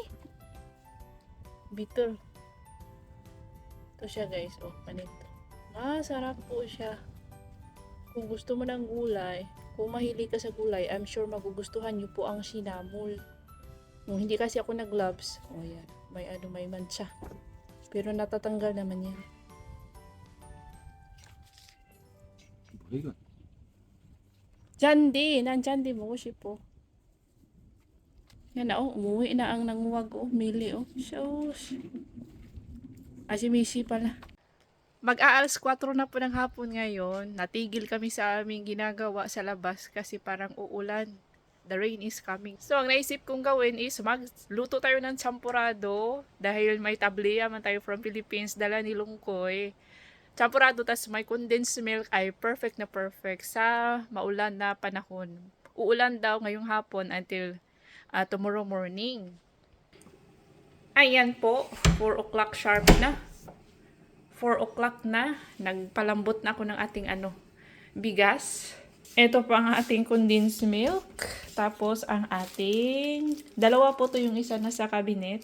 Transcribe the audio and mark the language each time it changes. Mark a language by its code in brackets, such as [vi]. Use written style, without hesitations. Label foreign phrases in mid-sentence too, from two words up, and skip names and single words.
[tl] Bitter. Ito siya guys, oh, panito. Masarap po siya. Kung gusto mo ng gulay, kung mahilig ka sa gulay, [en] I'm sure [tl] magugustuhan niyo po ang sinamol. Kung hindi kasi ako nag-gloves, oh yan, may ano, may mancha. Pero natatanggal naman yan. [ko] 뭐야 이건? [tl] Jandy! Nandyan, di mo ko po. Yan na, oh. Umuwi na ang nanguwag, oh. Mili, oh. Shush. Si Mishi pala. Mag-aalas 4 na po ng hapon ngayon. Natigil kami sa aming ginagawa sa labas kasi parang uulan. [en] The rain is coming. [tl] So, ang naisip kong gawin is magluto tayo ng champurado dahil may tableya man tayo from Philippines, dala ni Lungkoy. Champurado tas may [en] condensed milk [tl] ay perfect na perfect sa maulan na panahon. Uulan daw ngayong hapon [en] until tomorrow morning. [tl] Ayan po, 4 [en] o'clock sharp [tl] na. 4 o'clock na, nagpalambot na ako ng ating bigas. Ito po ang ating [en] condensed milk. [tl] Tapos ang ating, dalawa po to yung isa na sa cabinet.